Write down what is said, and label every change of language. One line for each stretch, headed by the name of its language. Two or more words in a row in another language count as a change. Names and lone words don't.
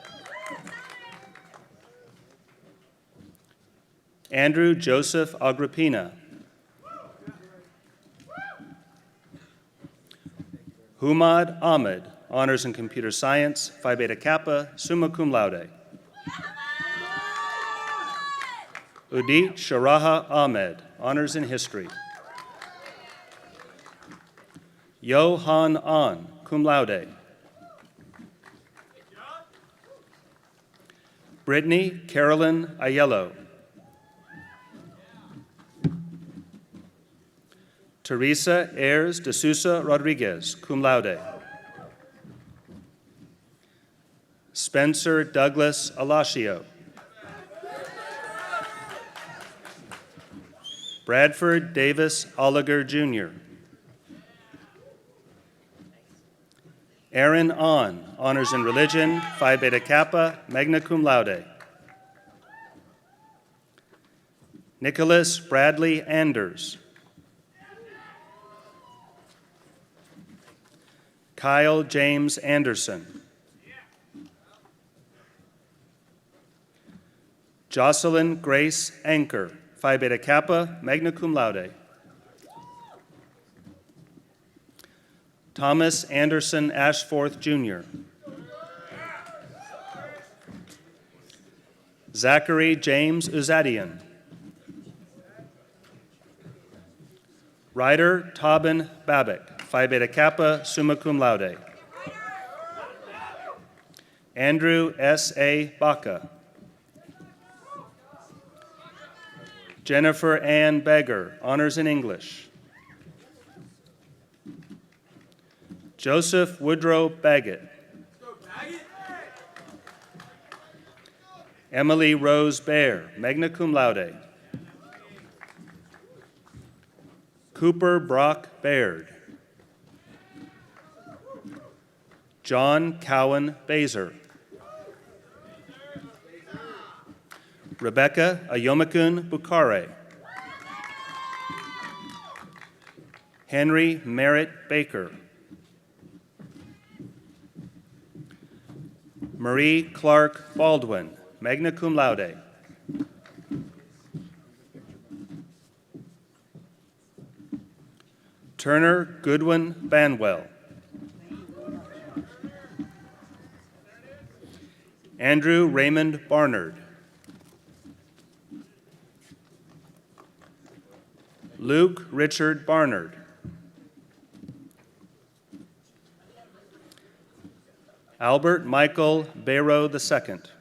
English: Andrew Joseph Agrippina. Humad Ahmed, honors in computer science, Phi Beta Kappa,
Latin: summa cum laude.
English: Udit Sharaha Ahmed, honors in history. Johan An,
Latin: cum laude.
English: Brittany Carolyn Aiello. Teresa Ayers de Sousa Rodriguez,
Latin: cum laude.
English: Spencer Douglas Alacio. Bradford Davis Oliger Jr. Aaron Ahn, honors in religion, Phi Beta Kappa,
Latin: magna cum laude.
English: Nicholas Bradley Anders. Kyle James Anderson. Jocelyn Grace Anker, Phi Beta Kappa,
Latin: magna cum laude.
English: Thomas Anderson Ashforth, Jr. Zachary James Uzadian. Ryder Tobin Babbitt, Phi Beta Kappa,
Latin: summa cum laude.
English: Andrew S.A. Baca. Jennifer Ann Beggar, honors in English. Joseph Woodrow Baggett. Emily Rose Baer,
Latin: magna cum laude.
English: Cooper Brock Baird. John Cowan Baser. Rebecca Ayomakun Bukhare. Henry Merritt Baker. Marie Clark Baldwin,
Latin: magna cum laude.
English: Turner Goodwin Banwell. Andrew Raymond Barnard. Luke Richard Barnard. Albert Michael Barrow II.